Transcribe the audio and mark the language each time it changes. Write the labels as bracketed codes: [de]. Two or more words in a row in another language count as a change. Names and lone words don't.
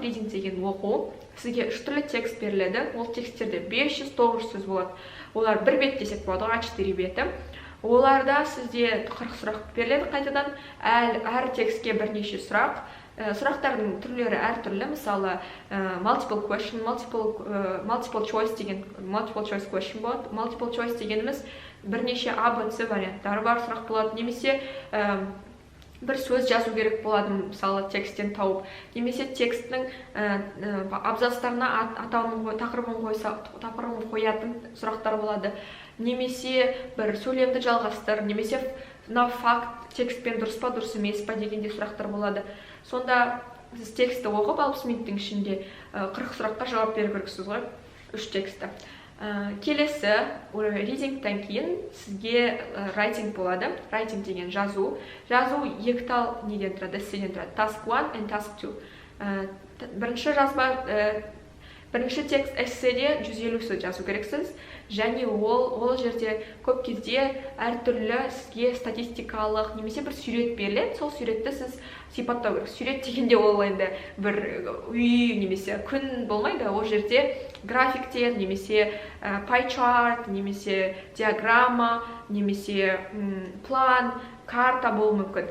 [kk] Reading деген оқу. Сізге 3 түрлі текст беріледі. Ол тексттерде 500-900 сөз болады. Олар бір бет десек болады, А4 беті. Оларда сізде 40 сұрақ беріледі қайтадан. Әр текстке бірнеше сұрақ. Сұрақтардың түрлері әртүрлі, мысалы [en] multiple question, multiple choice [kk] деген [en] multiple choice question [kk] болады. [en] Multiple choice [kk] дегеніміз бірнеше А, Б, С варианттары бар сұрақ болады, немесе бір сөз жазу керек болады, мысалы тексттен тауып, немесе текстің абзацтарына тақырыбын қоятын сұрақтар болады, немесе бір сөйлемді жалғастыр, немесе мына факт текстпен дұрыс па дұрыс емес па дегенде сұрақтар болады. Сонда сіз текстті оқып 60 минуттың ішінде 40 сұраққа жауап беру керексіз ғой, 3 текстті. Келесі readingтен кейін сізге writing болады. Writing деген жазу. Жазу екі тал неден тұрады, эсседен тұрады. [en] Task 1 and task 2. [kk] Бірінші текст эсседе 150 сөз жазу керексіз, және ол жерде көп кезде әртүрлі сізге статистикалық немесе бір сурет беріледі, сол суретті сіз сипаттау керек. Сурет дегенде ол енді бір үй немесе күн болмайды, ол жерде графиктер, немесе [en] pie chart, [kk] немесе диаграмма, немесе план, карта болуы мүмкін.